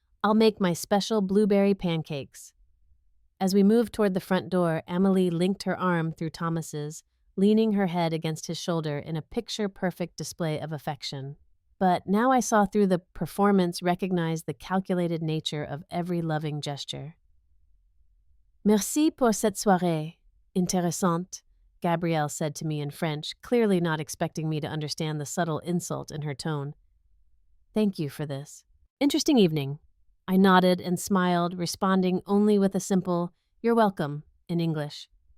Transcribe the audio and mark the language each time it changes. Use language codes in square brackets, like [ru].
[en] "I'll make my special blueberry pancakes." As we moved toward the front door, Amélie linked her arm through Thomas's, leaning her head against his shoulder in a picture-perfect display of affection. But now I saw through the performance, recognized the calculated nature of every loving gesture. [fr] "Merci pour cette soirée. Intéressante," [en] Gabrielle said to me in French, clearly not expecting me to understand the subtle insult in her tone. "Thank you for this. Interesting evening." I nodded and smiled, responding only with a simple, "You're welcome," in English.